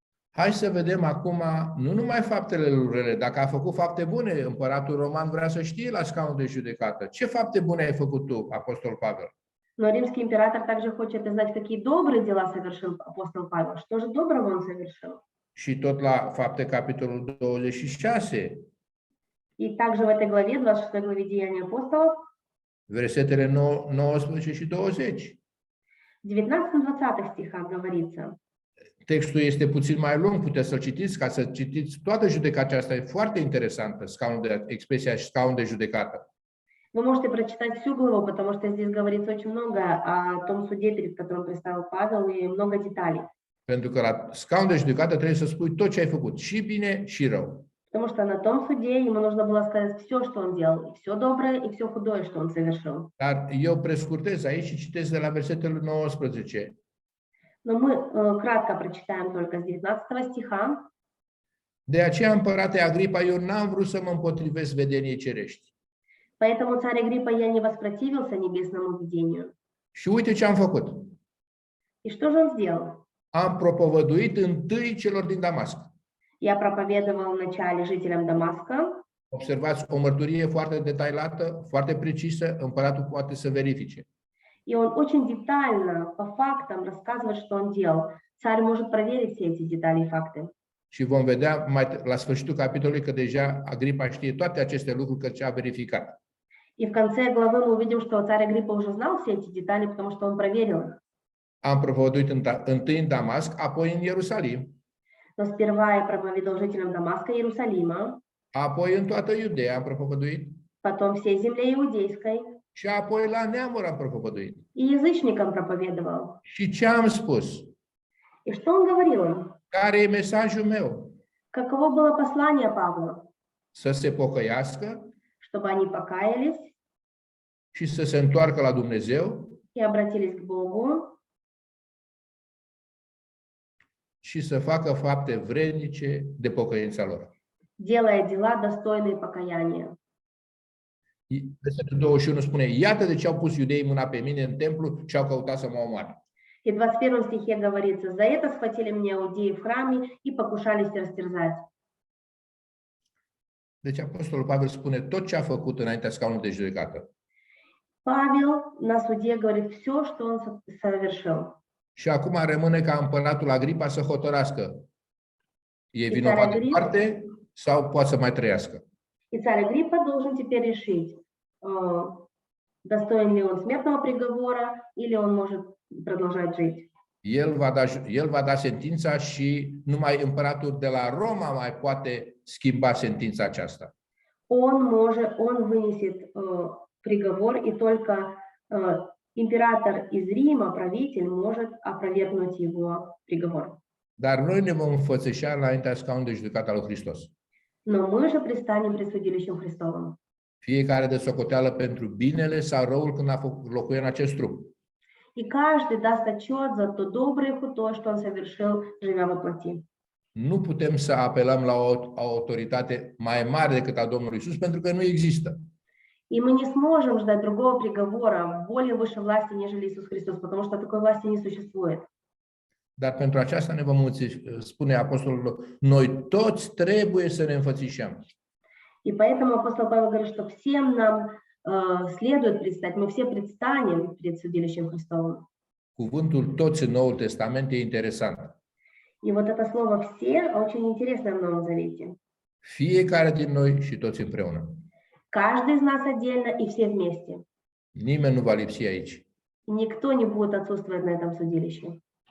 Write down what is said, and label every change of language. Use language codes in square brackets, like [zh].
[ro] Hai să vedem acum, nu numai faptele lui rele. Dacă a făcut fapte bune, împăratul roman vrea să știe la scaunul de judecată. Ce fapte bune ai făcut tu, apostol Pavel? [ru] Но римский император также хочет знать, какие добрые дела совершил апостол Павел. Что же доброго он совершил? [ro] Și tot la Fapte, capitolul 26, [ru] И также в этой главе, 26 главе Деяний апостолов, [ro] versetele 19 și 20. [ru] в 19-20 стихах говорится. [ro] Textul este puțin mai lung, puteți să-l citiți, ca să citiți toată judecata asta. E foarte interesantă, expresia scaun de judecată. [ru] Вы можете прочитать всю главу, потому что здесь говорится очень много о том суде, перед которым предстал Павел, и много деталей. [ro] Pentru că la scaun de judecată trebuie să spui tot ce ai făcut, și bine și rău. [ru] Потому что на том суде ему нужно было сказать все, что он делал, и все доброе, и все худое, что он совершил. [ro] Dar eu prescurtez aici și citesc de la versetul 19. [ru] Но мы кратко прочитаем только с 19 стиха. [ro] De aceea, împărate Agripa, eu n-am vrut să mă împotrivesc vedeniei cerești. [ru] Поэтому, царь Агриппа, я не воспротивился небесному видению. [ro] Și uite ce am făcut. [ru] И что же он сделал? [ro] Am propovăduit întâi celor din Damasc. [ru] Я проповедовал вначале жителям Дамаска. [ro] Observați, o mărturie foarte detaliată, foarte precisă, împăratul poate să verifice. [ru] И он очень детально, по фактам рассказывает, что он делал. Царь может проверить все эти детали и факты. [ro] Și vom vedea la sfârșitul capitolului că deja Agripa știe toate aceste lucruri, că ce-a verificat. [ru] И в конце главы мы увидим, что царь Агриппа уже знал все эти детали, потому что он проверил их. [ro] Am propovăduit întâi în Damasc, apoi în Ierusalim, [ru] Но сперва я проповедовал жителям Дамаска и Иерусалима, [ro] apoi în toată Iudeea am propovăduit [ru] потом всей земле иудейской, [ro] și apoi la neamuri am propovăduit. [ru] и язычникам проповедовал. [ro] Și ce am spus? [ru] И что он говорил им? [ro] Care e mesajul meu? [ru] Каково было послание Павла? [ro] Să se pocăiască [ru] Чтобы они покаялись [ro] și să se întoarcă la Dumnezeu [ru] и обратились к Богу, [ro] și să facă fapte vrednice de pocăința lor. [ru] делая дела, достойные покаяния. [ro] Versetul 21 spune, iată de ce au pus iudeii mâna pe mine în templu și au căutat să mă omoare. [ru] И в 21 стихе говорится, «За это схватили меня иудеи в храме и покушались растерзать». [ro] Deci Apostolul Pavel spune tot ce a făcut înaintea scaunului de judecată. [ru] Павел на суде говорит все, что он совершил. [ro] Și acum rămâne ca împăratul Agripa să hotărască E [ru] И [ro] vinovat țara de Grip, moarte sau poate să mai trăiască? [ru] и царь Агриппа должен теперь решить, достоин ли он смертного приговора или он может продолжать жить. [ro] El va da sentința și numai împăratul de la Roma mai poate schimba sentința aceasta. [ru] Он вынесет приговор, и только император из Рима, правитель, может опровергнуть его приговор. [ro] Dar noi ne vom înfățișa înaintea scaunului de judecată al lui Hristos. [ru] Но мы же предстанем пред судилищем Христовым. [ro] Fiecare de socoteală pentru binele sau răul când a locuit în acest trup. [ru] И каждый даст отчет за то доброе и худое, что он совершил, живя во плоти. [ro] Nu putem să apelăm la o autoritate mai mare decât a Domnului Iisus, pentru că nu există. [ru] И мы не сможем ждать другого приговора, более высшей власти, нежели Иисус Христос, потому что такой власти не существует. [ro] Dar pentru aceasta ne vom spune apostolul, noi toți trebuie să ne înfățișăm. [ru] И поэтому апостол Павел говорит, что всем нам следует предстать, мы все предстанем перед судилищем Христовым. [ro] Cuvântul toți în Noul Testament e interesant. [ru] И вот это слово «все» очень интересно в Новом Завете. [ro] Fiecare din noi și toți împreună. [ru] Каждый из нас отдельно и все вместе. [ro] Nimeni nu va lipsi aici. [ru] Никто не будет отсутствовать на этом судилище.